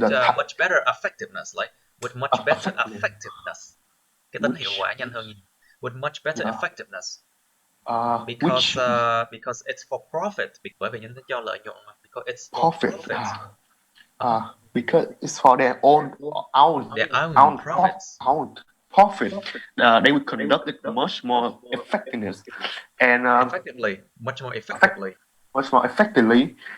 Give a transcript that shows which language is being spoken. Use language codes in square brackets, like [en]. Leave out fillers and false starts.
[en] with much better effectiveness, like with much better effectiveness. [vi] Cái tính hiệu quả nhanh hơn. [en] With much better effectiveness. Because Which because it's for profit, [vi] bởi vì nó cho lợi nhuận mà. [en] Because it's for profit? profit. Because it's for their own Their own profits. profit. They will conduct it much more effectiveness and Effectively, much more effectively.